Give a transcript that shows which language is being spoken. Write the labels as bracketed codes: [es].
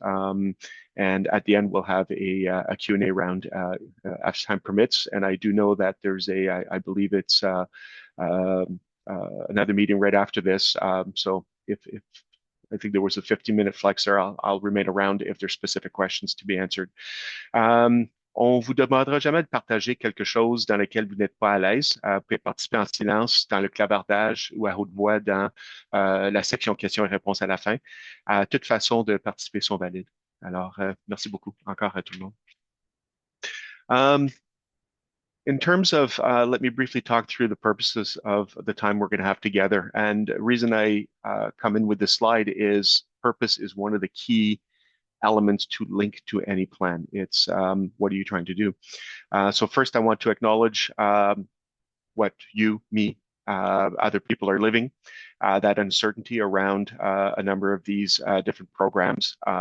[en] And at the end, we'll have a Q&A round as time permits. And I do know that there's I believe it's another meeting right after this. So if I think there was a 15-minute flex there, I'll remain around if there's specific questions to be answered. [fr] On vous demandera jamais de partager quelque chose dans lequel vous n'êtes pas à l'aise. Vous pouvez participer en silence dans le clavardage ou à haute voix dans la section questions et réponses à la fin. Toute façon de participer sont valides. Alors, merci beaucoup encore à tout le monde. [en] In terms of, let me briefly talk through the purposes of the time we're going to have together. And the reason I come in with this slide is purpose is one of the key elements to link to any plan. It's what are you trying to do? So first, I want to acknowledge what you, me, other people are living, that uncertainty around a number of these different programs.